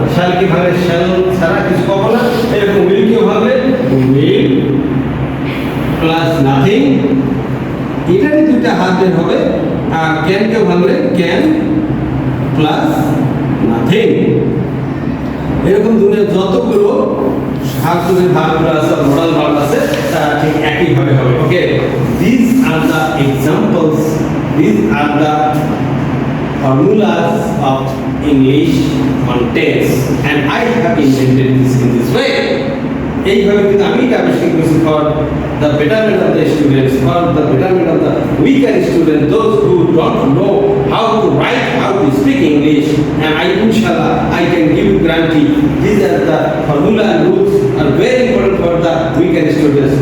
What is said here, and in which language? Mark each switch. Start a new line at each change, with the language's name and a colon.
Bangla: শ্যালকে ভাঙলে শ্যাল ছাড়া কিছু পাবো না। এরকম উইলকেও ভাঙলে উইল প্লাস নাথিং, এটারই দুইটা হাতের হবে। আর ক্যানকেও ভাঙলে ক্যান প্লাস নাথিং। এরকম দুনিয়ার যতগুলো সাহায্যকারী ভাগগুলো আছে, মডাল ভাগ আছে, তারা ঠিক একইভাবে হবে।
English: Okay, this are the examples, this are the formulas of English on tense and I have invented this in this way.
Bangla: এইভাবে কিন্তু আমি এটা আবিষ্কার করেছি
English: For the betterment of the students, for the betterment of the weaker student, those who don't know how to write, how to speak English, and I inshallah I can give you guarantee these are the formula and rules are very important for the weaker students.